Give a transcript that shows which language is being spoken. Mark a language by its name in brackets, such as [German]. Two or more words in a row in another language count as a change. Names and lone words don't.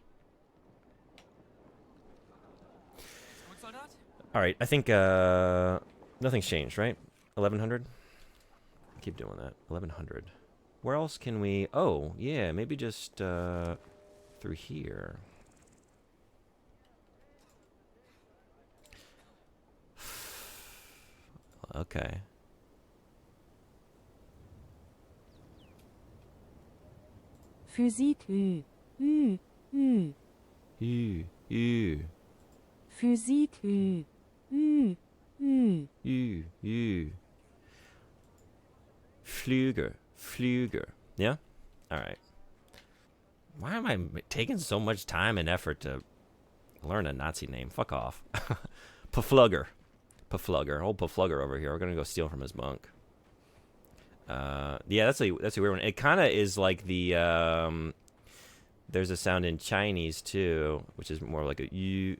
[German] Gut, Soldat? [English] All right, I think nothing's changed, right? 1100. Keep doing that. 1100. Where else can we? Oh, yeah, maybe just through here. Okay. [German] Physik Ü. Ü. Ü. [English] Ew. [German] Physik Ü. Ü. Ü. [English] Ew. Flüger. Yeah? Alright. Why am I taking so much time and effort to learn a Nazi name? Fuck off. Paflugger. Old Paflugger over here. We're gonna go steal from his bunk. Yeah, that's a weird one. It kind of is like the there's a sound in Chinese too, which is more like a you.